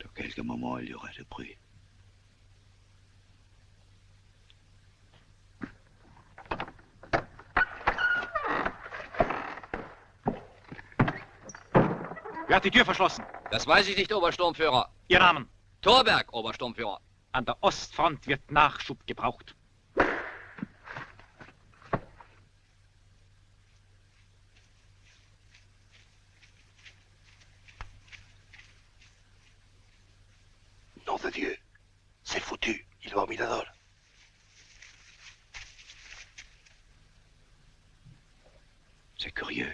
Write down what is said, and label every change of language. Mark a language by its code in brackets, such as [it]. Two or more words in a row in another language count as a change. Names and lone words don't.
[fr] quelques moments, il y aura du bruit. [de] Wer hat die Tür verschlossen? Das weiß ich nicht, Obersturmführer. Ihr Namen? Thorberg, Obersturmführer. An der Ostfront wird Nachschub gebraucht. [fr] Nom de Dieu, c'est foutu, il va au Mirador. C'est curieux.